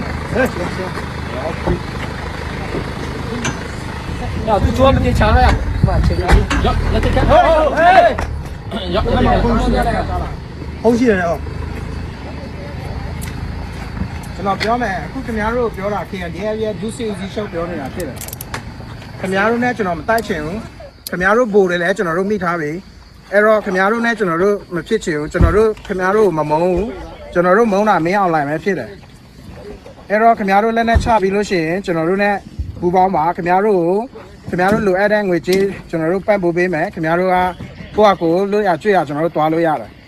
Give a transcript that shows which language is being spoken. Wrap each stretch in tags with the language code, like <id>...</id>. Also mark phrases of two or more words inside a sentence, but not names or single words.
<zh>呀，这桌子给抢了呀！要这个，哎，要那么空气的，空气的哦。</zh> <my>ကျွန်တော်ပြောမယ်အခုခင်ဗျားတို့ပြောတာခင်ဗျာဒုစီစီရှောက်ပြောနေတာဖြစ်တယ်ခင်ဗျားတို့နဲ့ကျွန်တော်မတိုက်ချင်ဘူးခင်ဗျားတို့ဘိုးတွေလည်းကျွန်တော်တို့မိထားပြီအဲ့တော့ခင်ဗျားတို့နဲ့ကျွန်တော်တို့မဖြစ်ချင်ဘူးကျွန်တော်တို့ခင်ဗျားတို့မမုန်းဘူးကျွန်တော်တို့မုန်းတာမင်းအောင်လိုက်ပဲဖြစ်တယ်အဲ့တော့ခင်ဗျားတို့လက်နဲ့ချပြီးလို့ရှိရင်ကျွန်တော်တို့နဲ့ပူပေါင်းပါခင်ဗျားတို့လိုအပ်တဲ့ငွေကြေးကျွန်တော်တို့ပတ်ပို့ပေးမယ်ခင်ဗျားတို့ကကိုယ့်အကိုလို့ရကြွရကျွန်တော်တို့တွားလို့ရတယ်</my>